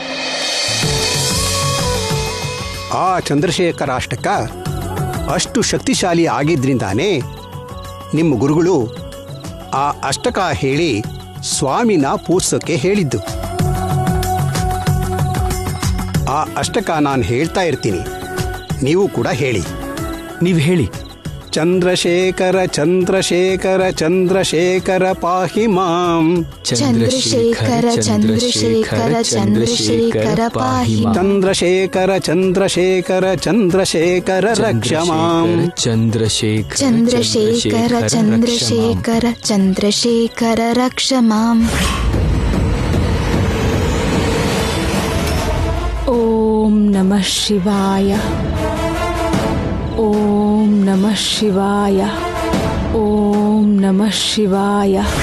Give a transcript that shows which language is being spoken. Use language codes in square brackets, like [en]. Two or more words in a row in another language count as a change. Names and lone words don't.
[kn] ಆ ಚಂದ್ರಶೇಖರಾಷ್ಟಕ ಅಷ್ಟು ಶಕ್ತಿಶಾಲಿ ಆಗಿದ್ರಿಂದಾನೇ ನಿಮ್ಮ ಗುರುಗಳು ಆ ಅಷ್ಟಕ ಹೇಳಿ ಸ್ವಾಮಿನ ಪೂಜಿಸೋಕೆ ಹೇಳಿದ್ದು. ಆ ಅಷ್ಟಕ ನಾನು ಹೇಳ್ತಾ ಇರ್ತೀನಿ, ನೀವು ಕೂಡ ಹೇಳಿ. ನೀವು ಹೇಳಿ. [sa] ಚಂದ್ರಶೇಖರ ಚಂದ್ರಶೇಖರ ಚಂದ್ರಶೇಖರ ಪಾಹಿ ಮಾಂ. ಚಂದ್ರಶೇಖರ ಚಂದ್ರಶೇಖರ ಚಂದ್ರಶೇಖರ ಪಾಹಿ ಮಾಂ. ಚಂದ್ರಶೇಖರ ಚಂದ್ರಶೇಖರ ಚಂದ್ರಶೇಖರ ರಕ್ಷ ಮಾಂ. ಚಂದ್ರಶೇಖರ ಚಂದ್ರಶೇಖರ ಚಂದ್ರಶೇಖರ ಚಂದ್ರಶೇಖರ ರಕ್ಷ ಮಾಂ. ಓಂ ನಮಃ ಶಿವಾಯ. ಓಂ ನಮಃ ಶಿವಾಯ. ಓಂ ನಮಃ ಶಿವಾಯ.